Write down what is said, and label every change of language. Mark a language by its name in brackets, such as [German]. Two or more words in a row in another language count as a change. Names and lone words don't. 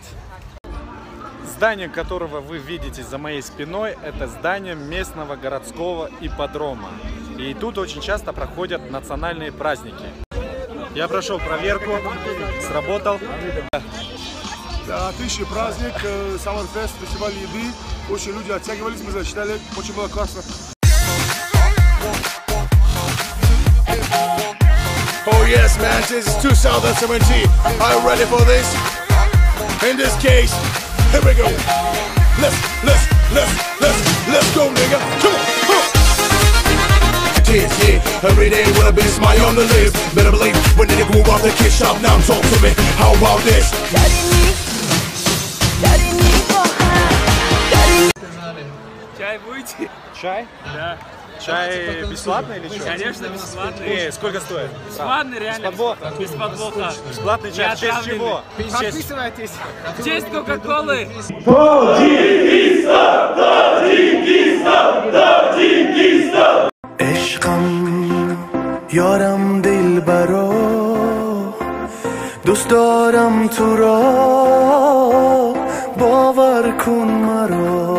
[Russian] Здание, которого вы видите за моей спиной, это здание местного городского ипподрома. И тут очень часто проходят национальные праздники. Я прошел проверку, сработал. Да, отличный праздник, Саммерфест, фестиваль еды. Очень люди оттягивались, мы засчитали, очень было классно. [English] Oh yes, man, this is 2017. Are you ready for this? In this case, here we go. Let's go, nigga. Come on. Yeah, every day with a big smile on the lips. Better believe when they groove off the kid shop. Now talk to me. How about this? [Russian] Чай будете? Чай? Да. Чай бесплатный или что? Конечно, бесплатный. Сколько стоит? Бесплатный, реально. Без подвоха? Без подвоха. Бесплатный чай. В честь чего? Подписывайтесь. В честь Кока-Колы. [Tajik] یارم دلبرا دوست دارم تو را باور کن مرا